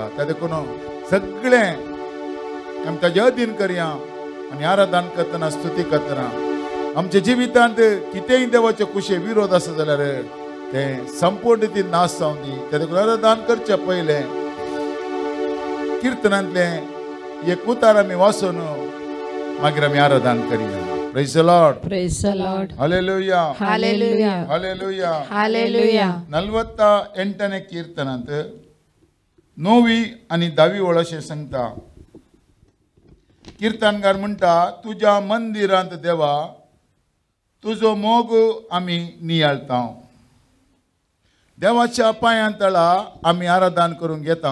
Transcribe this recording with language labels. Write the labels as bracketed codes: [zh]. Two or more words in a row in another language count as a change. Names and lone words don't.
[kok] त्या देखून सगळें आमी ताचे अधीन करया आनी आराधन करतना, स्तुती करतना आमच्या जिवितांत कितेंय देवाचे कुशे विरोध आसा जाल्यार तें संपूर्ण रितीन नाश जावन दी. त्या देखून आराधन करचे पयलें कीर्तनांतलें एक उतार आमी वाचून मागीर आमी आराधन करया. [en] Praise the Lord. Praise the Lord. [kok] हालेलुया. [en] Hallelujah. [kok] हालेलुया. [en] Hallelujah. [kok] 48ने कीर्तनांत 9वी आनी 10वी ओळ अशें सांगता. कीर्तनकार म्हणटा, तुज्या मंदिरांत देवा तुजो मोग आमी नियाळता. देवाच्या पांयां तळा आमी आराधन करूंक येता.